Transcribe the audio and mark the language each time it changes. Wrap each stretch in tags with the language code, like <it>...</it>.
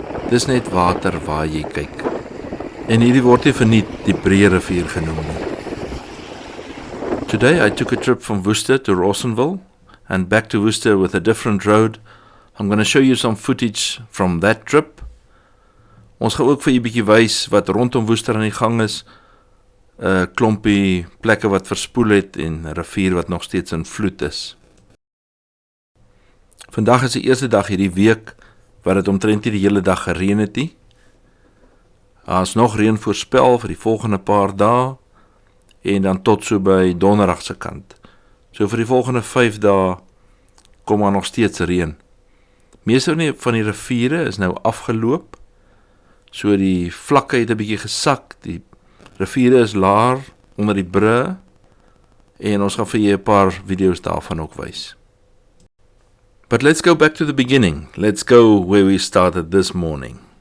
<af>Dis net water waar jy kyk. En hierdie word nie verniet die Breë Rivier genoem nie.</af> <en>Today I took a trip from Worcester to Rawsonville and back to Worcester with a different road. I'm going to show you some footage from that trip.</en> <af>Ons gaan ook vir julle 'n bietjie wys wat rondom Worcester aan die gang is. 'n Klompie plekke wat verspoel het en 'n rivier wat nog steeds in vloed is. Vandag is die eerste dag hierdie week wat dit omtrent die hele dag gereën het nie. Daar is nog reën voorspel vir die volgende paar dae en dan tot so by donderdag se kant. So vir die volgende 5 dae kom daar nog steeds reën. Meeste van die riviere is nou afgeloop. So die vlakke het 'n bietjie gesak. Die riviere is laer onder die brug en ons gaan vir julle 'n paar video's daarvan ook wys.</af> <en>But let's go back to the beginning. Let's go where we started this morning.</en>